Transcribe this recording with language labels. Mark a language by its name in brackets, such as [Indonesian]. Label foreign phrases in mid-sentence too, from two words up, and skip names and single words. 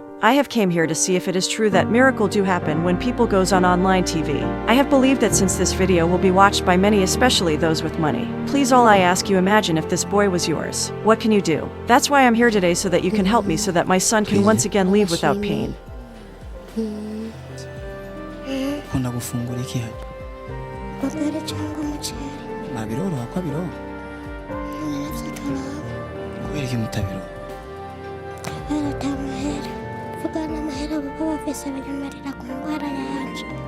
[English] I have came here to see if it is true that miracle do happen when people goes on online TV. I have believed that since this video will be watched by many, especially those with money. Please, all I ask you, imagine if this boy was yours. What can you do? That's why I'm here today, so that you can help me, so that my son can once again leave without pain. [Rundi] Ukunda gufungura iki hano? Ubugari cyangwa umuceri. Nabiroroha ko abiroha? Kubera iki mutabiro? Kubera ata mahera. Vuga n'amahera baba bafise binyamarira ku ndwara yanje.